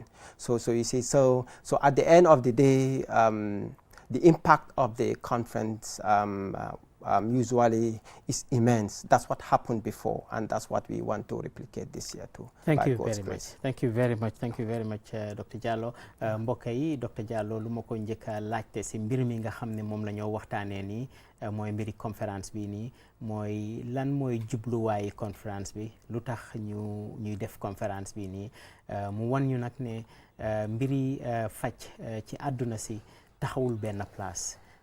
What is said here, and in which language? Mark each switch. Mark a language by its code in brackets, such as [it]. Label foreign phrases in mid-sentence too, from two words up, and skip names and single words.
[en] So you see, so at the end of the day, the impact of the conference usually is immense. That's what happened before, and that's what we want to replicate this year too. Thank you very much. Thank you very much. Thank you very much, Dr. Jallow. [wo] mbokk yi Dr. Jallow lu ma ko njëkk a laajte si mbir mi nga xam ne moom la ñoo waxtaanee nii mooy mbiri conférence bi nii mooy lan mooy jubluwaayi conférence bi lu tax ñuy def conférence bi nii mu wan ñu nag ne mbiri faj ci àdduna si taxawul benn place.